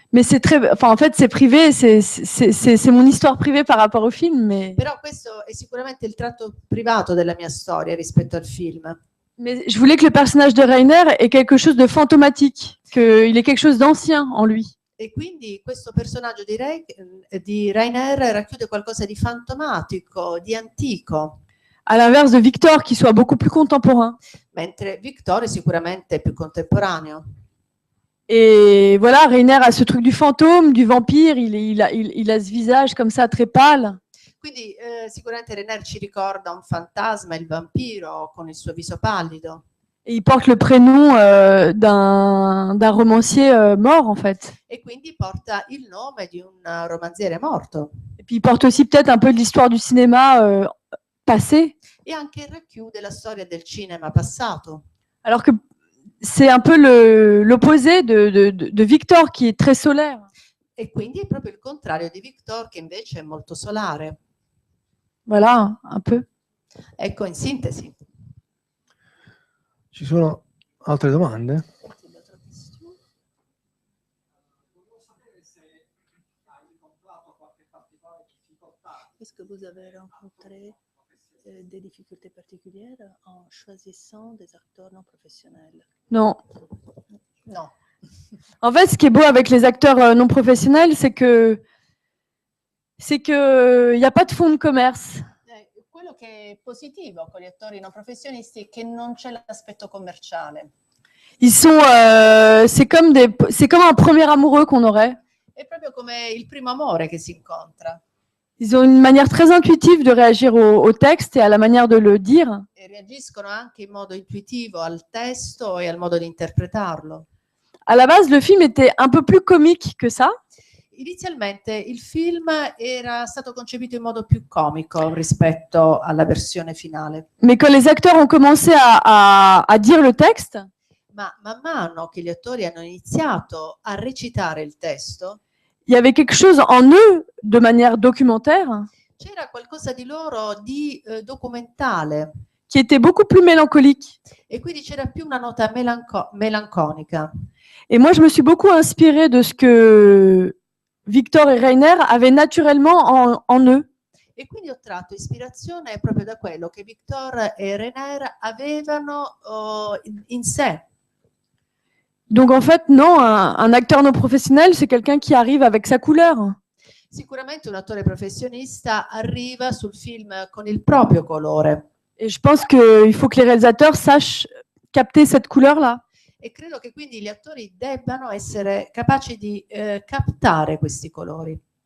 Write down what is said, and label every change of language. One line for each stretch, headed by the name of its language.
French: Mais c'est très, enfin en fait c'est privé, c'est mon histoire privée par rapport au film, mais.
Italian: Però questo è sicuramente il tratto privato della mia storia rispetto al film.
French: Mais je voulais que le personnage de Reiner ait quelque chose de fantomatique, qu'il ait quelque chose d'ancien en lui.
Italian: E quindi questo personaggio di Reiner racchiude qualcosa di fantomatico, di antico.
French: À l'inverse de Victor, qui soit beaucoup plus contemporain.
Italian: Mentre Victor è sicuramente più contemporaneo.
French: Et voilà, Reiner a ce truc du fantôme, du vampire, il a ce visage comme ça très pâle.
Italian: Quindi sicuramente Reiner ci ricorda un fantasma, il vampiro, con il suo viso pallido.
French: Et il porte le prénom d'un romancier mort en fait.
Italian: E quindi porta il nome di un romanziere morto.
French: Et puis il porte aussi peut-être un peu de l'histoire du cinéma passé.
Italian: E anche racchiude la storia del cinema passato.
French: Alors que c'est un peu l'opposé de Victor qui est très solaire.
Italian: E quindi è proprio il contrario di Victor, che invece è molto solare.
French: Voilà, un peu.
Italian: Ecco, in sintesi. Ci sono altre domande?
French: Est-ce que vous avez rencontré des difficultés particulières en choisissant des acteurs non professionnels? Non.
Italian: No.
French: En fait, ce qui est beau avec les acteurs non professionnels, c'est que il n'y a pas de fonds de commerce.
Italian: Quello che è positivo con gli attori non professionisti è che non c'è l'aspetto commerciale.
French: Ils sont, c'est comme un premier amoureux qu'on aurait.
Italian: È proprio come il primo amore che si incontra.
French: Ils ont une manière très intuitive de réagir au texte et à la manière de le dire.
Italian: E reagiscono anche in modo intuitivo al testo e al modo di interpretarlo.
French: À la base, le film était un peu plus comique que ça.
Italian: Inizialmente il film era stato concepito in modo più comico rispetto alla versione finale.
French: Mais quand les acteurs ont commencé à dire le texte,
Italian: Ma man mano che gli attori hanno iniziato a recitare il testo,
French: il y avait quelque chose en eux de manière documentaire
Italian: c'era qualcosa di loro di documentale.
French: qui était beaucoup plus mélancolique.
Italian: E quindi c'era più una nota melanconica.
French: Et moi, je me suis beaucoup inspirée de ce que Victor et Reiner avaient naturellement en eux.
Italian: E quindi ho tratto ispirazione proprio da quello che Victor e Reiner avevano in sé.
French: Donc en fait, non, un acteur non professionnel, c'est quelqu'un qui arrive avec sa couleur.
Italian: Sicuramente un attore professionista arriva sul film con il proprio colore.
French: Et je pense qu'il faut que les réalisateurs sachent capter cette couleur-là.
Italian: E credo che quindi gli attori debbano essere capaci di captare questi colori.